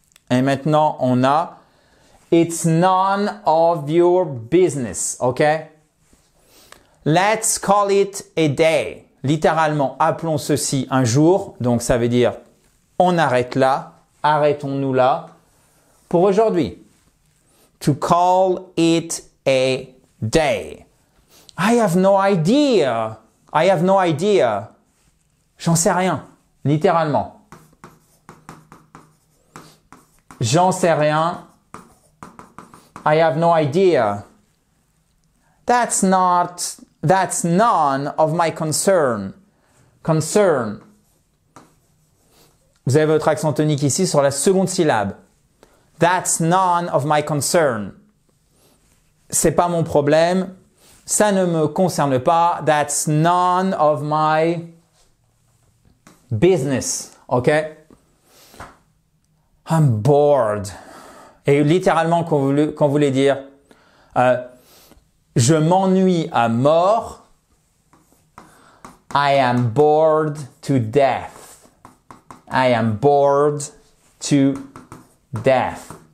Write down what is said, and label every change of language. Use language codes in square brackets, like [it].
[fr] Et maintenant, on a [en] It's none of your business. OK? Let's call it a day. [fr] Littéralement, appelons ceci un jour. Donc, ça veut dire on arrête là, arrêtons-nous là pour aujourd'hui. [en] To call it a day. I have no idea. I have no idea. [fr] J'en sais rien. Littéralement. J'en sais rien. [en] I have no idea. That's none of my concern. Concern. [fr] Vous avez votre accent tonique ici sur la seconde syllabe. [en] That's none of my concern. [fr] C'est pas mon problème. Ça ne me concerne pas. [en] That's none of my business. OK? I'm bored. [fr] Et littéralement, quand vous voulez dire je m'ennuie à mort. [en] I am bored to death. I am bored to death.